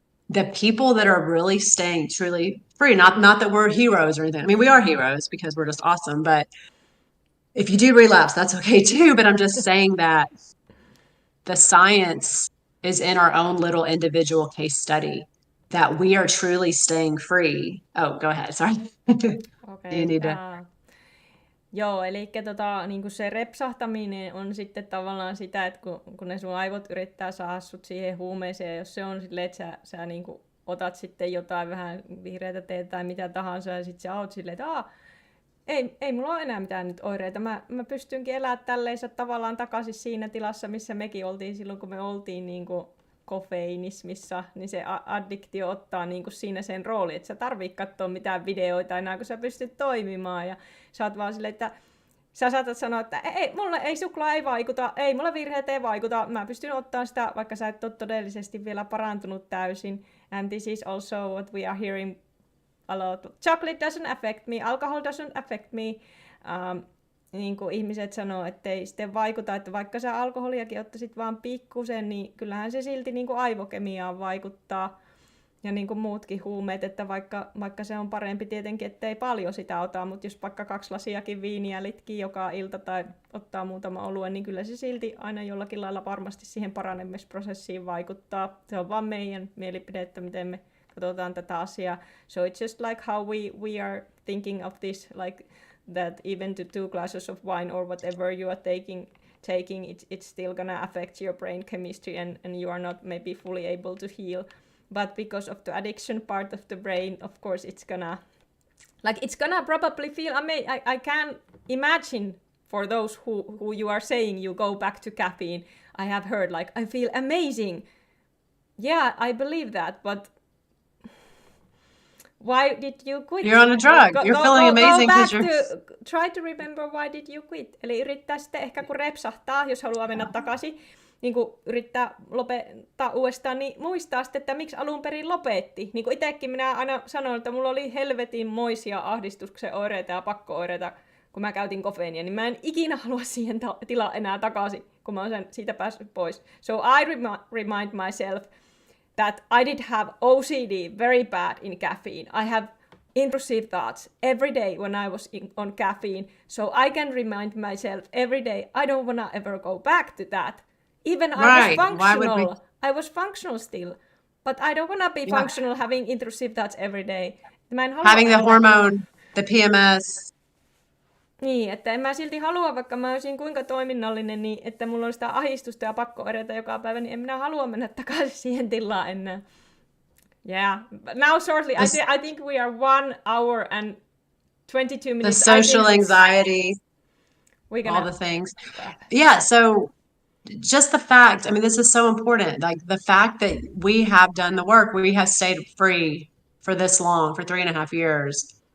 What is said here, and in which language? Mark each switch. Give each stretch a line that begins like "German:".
English: the people that are really staying truly free, not that we're heroes or anything. I mean, we are heroes because we're just awesome, but if you do relapse, that's okay too. But I'm just saying that the science is in our own little individual case study that we are truly staying free. Oh, go ahead. Sorry. You need to.
Finnish: Joo, eli niin se repsahtaminen on sitten tavallaan sitä, että kun ne sun aivot yrittää saada sut siihen huumeeseen, ja jos se on silleen, että sä niin kuin otat sitten jotain vähän vihreätä teetä tai mitä tahansa, ja sitten sä oot silleen, että ei mulla ole enää mitään nyt oireita, mä pystynkin elämään tälleensä tavallaan takaisin siinä tilassa, missä mekin oltiin silloin, kun me oltiin niin kuin kofeinismissa, niin se addiktio ottaa niin kuin siinä sen rooli, että sä tarvii katsoa mitään videoita enää, kun sä pystyt toimimaan, ja sä oot vaan silleen, että sä saatat sanoa, että mulle ei suklaa ei vaikuta, ei mulle virheet ei vaikuta, mä pystyn ottaa sitä, vaikka sä et ole todellisesti vielä parantunut täysin,
English: and this is also what we are hearing a lot. Chocolate doesn't affect me, alcohol doesn't affect me.
Finnish: Niin kuin ihmiset sanoo, että ei sitten vaikuta, että vaikka sä alkoholiakin ottaisit vaan pikkusen, niin kyllähän se silti niin kuin aivokemiaan vaikuttaa. Ja niin kuin muutkin huumeet, että vaikka se on parempi tietenkin, ettei paljon sitä ota, mutta jos vaikka 2 lasiakin viiniä litkii joka ilta tai ottaa muutama oluen, niin kyllä se silti aina jollakin lailla varmasti siihen paranemisprosessiin vaikuttaa. Se on vaan meidän mielipide, että miten me katsotaan tätä asiaa.
English: So it's just like how we are thinking of this, like that even to 2 glasses of wine or whatever you are taking it's still gonna affect your brain chemistry and you are not maybe fully able to heal. But because of the addiction part of the brain, of course, it's gonna probably feel amazing. I can imagine for those who you are saying you go back to caffeine. I have heard like I feel amazing. Yeah, I believe that, but why did you quit? You're on a drug. You're feeling amazing because you're... Try to remember why did you quit.
Finnish: Eli yrittää sitten ehkä kun repsahtaa, jos haluaa mennä takaisin, niin kun yrittää lopettaa uudestaan, niin muistaa sitten, että miksi alun perin lopetti. Niin kuin itsekin minä aina sanoin, että mulla oli helvetin moisia ahdistuksen oireita ja pakko-oireita, kun mä käytin kofeiinia, niin mä en ikinä halua siihen tilaan enää takaisin, kun mä oon siitä päässyt pois.
English: So I remind myself that I did have OCD very bad in caffeine. I have intrusive thoughts every day when I was on caffeine. So I can remind myself every day, I don't want to ever go back to that. Even I was functional. I was functional still. But I don't want to be functional having intrusive thoughts every day. Having the hormone, the PMS.
Finnish: Niin, että en mä silti halua, vaikka mä olisin kuinka toiminnallinen, niin että mulla on sitä ahdistusta ja pakko-oireita joka päivä, niin en minä halua mennä takaisin siihen tilaan enää.
English: Yeah. Now shortly, I think we are 1 hour and 22 minutes. The social anxiety, all the things. Yeah, so just the fact, I mean, this is so important. Like the fact that we have done the work, we have stayed free for this long, for 3.5 years.